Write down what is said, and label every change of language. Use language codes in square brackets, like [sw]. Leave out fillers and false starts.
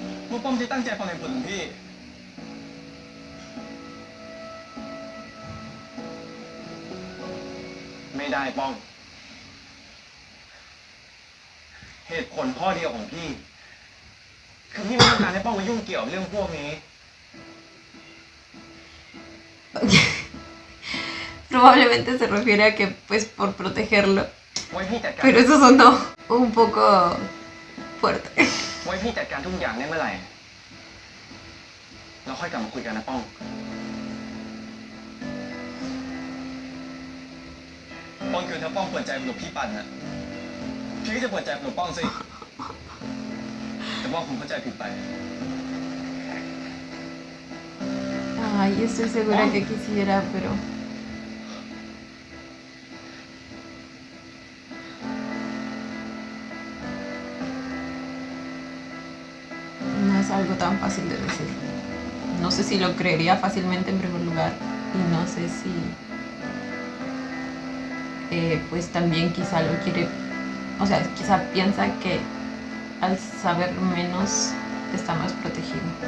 [th] ว่าป้อมจะตั้งใจฟังเหตุผลของพี่ ไม่ได้ป้อง เหตุผลข้อเดียวของพี่ คือพี่ไม่ต้องการให้ป้องมายุ่งเกี่ยวเรื่องพวกนี้ [es] Probablemente se refiere a que pues por protegerlo. [th] ไว้พี่จัดการ [es] Pero eso sonó un poco fuerte. [th] ไว้พี่จัดการทุกอย่างได้เมื่อไหร่ เราค่อยกลับมาคุยกันนะป้อง ป้องคือถ้าป้องเปิดใจกับพี่ปั่นน่ะพี่ก็จะเปิดใจกับป้องสิ แต่ป้องคงเข้าใจผิดไป [es] Ay, estoy segura que quisiera, pero... No es algo tan fácil de decir. No sé si lo creería fácilmente en primer lugar y no sé si pues también quizá lo quiere, o sea, quizá piensa que al saber menos está más protegido.